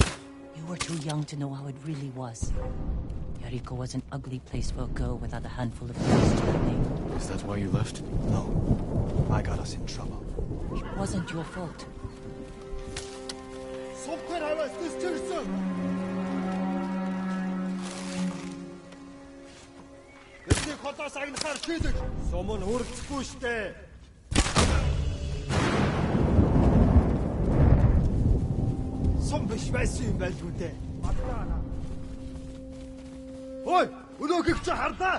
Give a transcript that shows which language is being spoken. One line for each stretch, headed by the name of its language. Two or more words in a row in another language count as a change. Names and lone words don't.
English: You were too young to know how it really was. Jericho was an ugly place for a girl without a handful of rice to her name. Is that why you left? No. I got us in trouble. It wasn't your fault. Somewhere I was distanced.
Mongolian: Бидний хотоос агнахаар шийдэж сум нь хүрдэхгүй штэ. Сум биш байсан юм байлгүй дээ. Ой, өнөөгч чи харлаа.